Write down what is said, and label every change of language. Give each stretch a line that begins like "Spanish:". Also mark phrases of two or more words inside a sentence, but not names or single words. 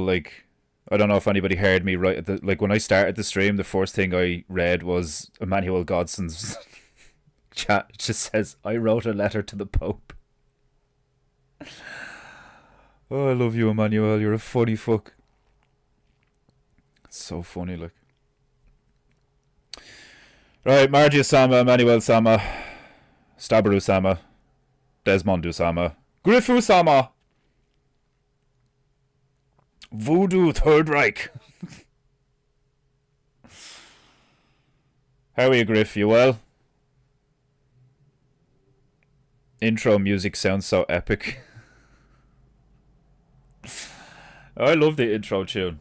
English: Like, I don't know if anybody heard me right at the, like when I started the stream, the first thing I read was Emmanuel Godson's chat. It just says, I wrote a letter to the Pope. Oh, I love you, Emmanuel. You're a funny fuck. It's so funny, like. Right, Margie Sama, Emmanuel Sama, Stabaru Sama, Desmondu Sama, Griffu Sama, Voodoo Third Reich. How are you, Griff? You well? Intro music sounds so epic. I love the intro tune.